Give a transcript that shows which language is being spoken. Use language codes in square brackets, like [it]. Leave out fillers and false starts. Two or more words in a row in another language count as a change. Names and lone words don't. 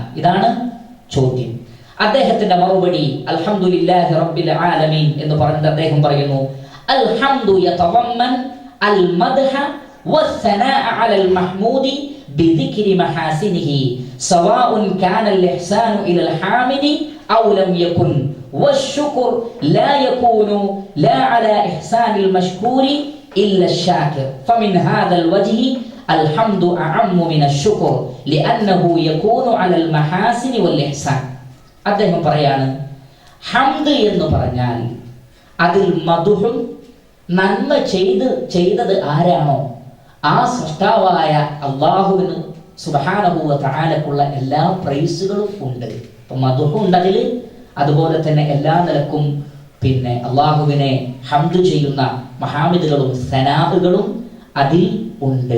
[ml] ഇതാണ് ചോദ്യം. അദ്ദേഹത്തിന്റെ മറുപടി [ar] الحمد لله رب العالمين [ml] എന്ന് പറഞ്ഞിട്ട് അദ്ദേഹം പറയുന്നു, [ar] الحمد يتضمن ال المدح والثناء على المحمود بذكر محاسنه سواء كان الإحسان إلى الحامد أو لم يكن والشكر لا يكون لا على إحسان المشكور إلا الشاكر فمن هذا الوجه الحمد أعم من الشكر لأنه يكون على المحاسن والإحسان. [ml] അദ്ദേഹം പറയാണ്, ഹംദ് എന്ന് പറഞ്ഞാൽ അതിൽ മദ്ഹും നന്മ ചെയ്തത് ആരാണോ ആ സൃഷ്ടാവായ അള്ളാഹുവിന് സുബ്ഹാനഹു വ തആലക്കുള്ള എല്ലാ പ്രൈസുകളും ഉണ്ട്. അപ്പം മദ്ഹ് ഉണ്ടതിൽ, അതുപോലെ തന്നെ എല്ലാ നിലക്കും പിന്നെ അള്ളാഹുവിനെ ഹംദ് ചെയ്യുന്ന മഹാമിദുകളും സനാഹുകളും അതിൽ ഉണ്ട്.